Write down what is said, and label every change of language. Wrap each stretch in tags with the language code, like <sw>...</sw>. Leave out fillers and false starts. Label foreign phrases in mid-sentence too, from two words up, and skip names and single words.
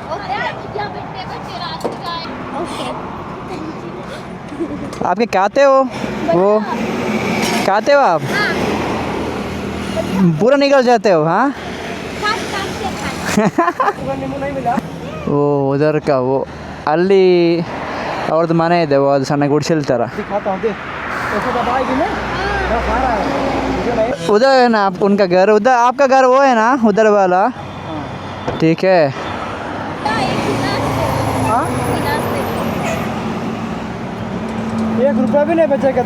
<hi>आपके खाते हो वो खाते हो आप? पूरा निकल जाते हो? हाँ. वो उधर का वो</hi> <kn>ಅಲ್ಲಿ ಅವ್ರದ್ದು ಮನೆ ಇದೆ, ಅದು ಸಣ್ಣ ಗುಡಿಸಲ್ ಥರ.</kn> <hi>उधर है ना आप उनका घर, उधर आपका घर वो है ना उधर वाला? ठीक है. 1 रुपया भी नहीं बचेगा.</hi>